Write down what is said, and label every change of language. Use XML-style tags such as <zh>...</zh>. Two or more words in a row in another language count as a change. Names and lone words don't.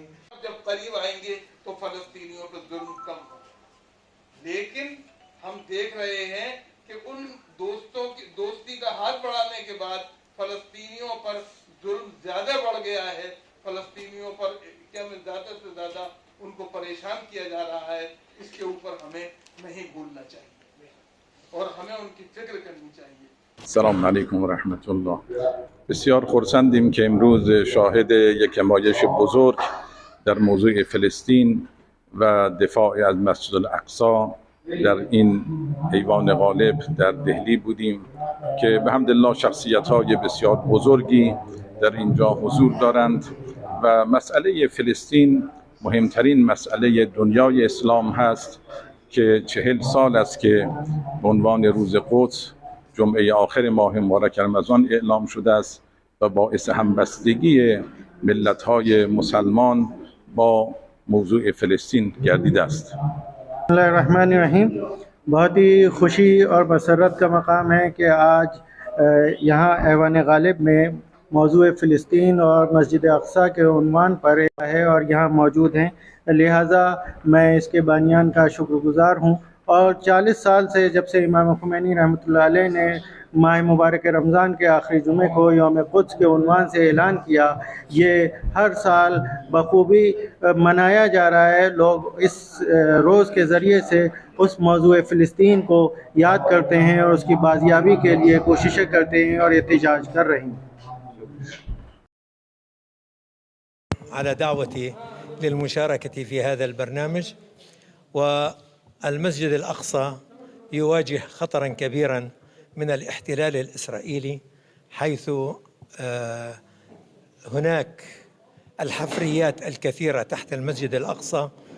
<ur>جب قریب آئیں گے تو فلسطینیوں پر ظلم کم ہو، لیکن ہم دیکھ رہے ہیں کہ ان دوستی کا ہاتھ بڑھانے کے بعد فلسطینیوں پر ظلم زیادہ بڑھ گیا ہے۔ فلسطینیوں پر کیا میں زیادہ سے زیادہ ان کو پریشان کیا جا رہا ہے، اس کے اوپر ہمیں نہیں بھولنا چاہیے اور ہمیں ان کی فکر کرنی چاہیے۔</ur> <ar>سلام علیکم و رحمت الله.</ar> <fa>بسیار خرسندیم که امروز شاهد یک نمایش بزرگ در موضوع فلسطین و دفاع از مسجد الاقصی در این ایوان غالب در دهلی بودیم که به حمد الله شخصیت‌های بسیار بزرگی در اینجا حضور دارند و مسئله فلسطین مهمترین مسئله دنیای اسلام هست که 40 سال است که به عنوان روز قدس جمعه آخر ماه مبارک رمضان اعلام شده است و باعث همبستگی ملت‌های مسلمان با موضوع فلسطین گردیده است.</fa> <ar>بسم اللہ الرحمن الرحیم۔</ar> <ur>بہت ہی خوشی اور مسرت کا مقام ہے کہ آج یہاں ایوان غالب میں موضوع فلسطین اور مسجد اقصی کے عنوان پر ہے اور یہاں موجود ہیں، لہٰذا میں اس کے بانیان کا شکر گزار ہوں۔ اور 40 سال سے جب سے امام خمینی</ur> <ar>رحمۃ اللہ علیہ</ar> <ur>نے ماہ مبارک رمضان کے آخری جمعے کو یوم قدس کے عنوان سے اعلان کیا، یہ ہر سال بخوبی منایا جا رہا ہے۔ لوگ اس روز کے ذریعے سے اس موضوع فلسطین کو یاد کرتے ہیں اور اس کی بازیابی کے لیے کوششیں کرتے ہیں اور احتجاج کر رہے ہیں۔</ur> <ar>على دعوتي للمشاركة في هذا البرنامج. والمسجد الأقصى يواجه خطرا كبيرا من الاحتلال الإسرائيلي، حيث هناك الحفريات الكثيرة تحت المسجد الأقصى،</ar>